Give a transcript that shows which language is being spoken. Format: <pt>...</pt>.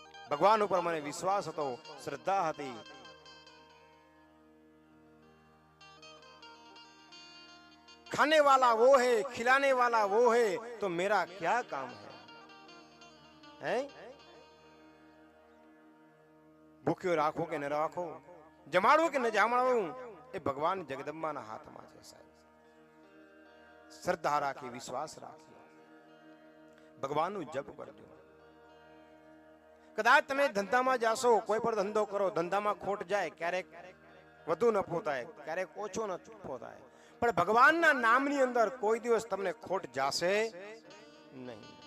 <gu>ભગવાન ઉપર મને વિશ્વાસ હતો, શ્રદ્ધા હતી.</gu> <hi>खाने वाला वो है, खिलाने वाला वो है, तो मेरा क्या काम है?</hi> <gu>भूख्यो राखो के न राखो, जमाड़ो के न जमाड़ो, એ ભગવાન જગદંબાના હાથમાં છે સાહેબ. શ્રદ્ધા રાખી, વિશ્વાસ રાખી, ભગવાનનું જપ કરજો. કદાચ તમે ધંધામાં જાશો, કોઈ પણ ધંધો કરો, ધંધામાં ખોટ જાય, ક્યારેક વધુ નફો થાય, ક્યારેક ઓછો નફો થાય, પણ ભગવાનના નામની અંદર કોઈ દિવસ તમને ખોટ જાશે નહીં.</gu>